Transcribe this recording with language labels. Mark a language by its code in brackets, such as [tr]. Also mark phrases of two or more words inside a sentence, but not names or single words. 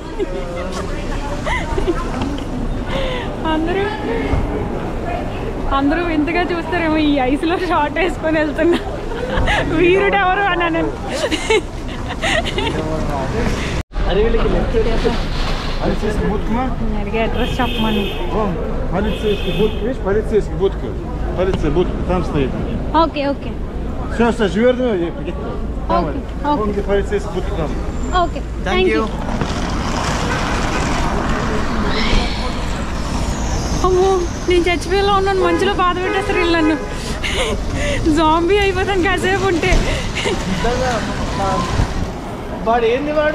[te] అందరూ వింతగా చూస్తారేమో ఈ ఐస్లో షార్ట్ వేసుకొని వెళ్తున్నా. వీరుడు ఎవరు అన్నాను. అడిగే అడ్రస్ చెప్పమని. [ru] Полицейский будка. Полиция будка, там стоит. [en] okay okay [ru] Все, Саш, верну. Там, [en] Okay, [ru] вон где полицейский будка там. [te] ఓకే. [en] thank you. [te] అమ్మో, నేను చచ్చిపోయేలా ఉన్నాను. మంచిలో బాధ పెట్టేస్తారు వీళ్ళు నన్ను. జాంబీ అయిపోతాను కాసేపు ఉంటే. వాడు ఏంది వాడు?